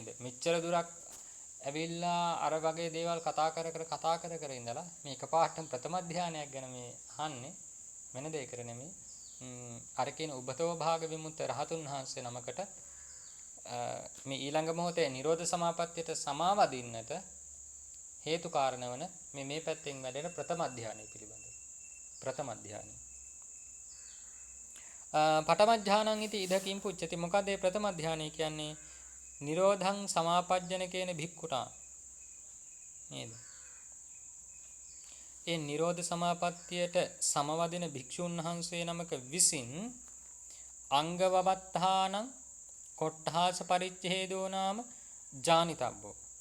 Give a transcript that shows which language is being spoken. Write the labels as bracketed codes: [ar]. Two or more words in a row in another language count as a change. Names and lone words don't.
[si] මෙච්චර දුරක් ඇවිල්ලා අර වගේ දේවල් කතා කර ඉඳලා මේ එකපාරටම ප්‍රථම ධානයක් ගැන මේ අහන්නේ වෙන දෙයකට නෙමෙයි. අර කියන උබතෝ භාග විමුක්ත රහතුන් වහන්සේ නමකට මේ ඊළඟ මොහොතේ නිරෝධ සමාපත්තියට සමාවදින්නට හේතු කාරණ වන මේ පැත්තෙන් වැඩෙන ප්‍රථම ධානය පිළිබඳව. ප්‍රථම ධානය. [pi] පඨම ධානං ඉති ඉදකින් පුච්චති. [si] මොකද මේ ප්‍රථම ධානය කියන්නේ [pi] නිරෝධං සමාපජ්ජන [si] කියන භික්ඛුටා නේද? ඒ නිරෝධ සමාපත්තියට සමවදින භික්ෂුන් වහන්සේ නමක විසින් [pi] අංගවවත්තානං කොට්ඨාස පරිච්ඡේදෝ නාම ජානිතබ්බෝ.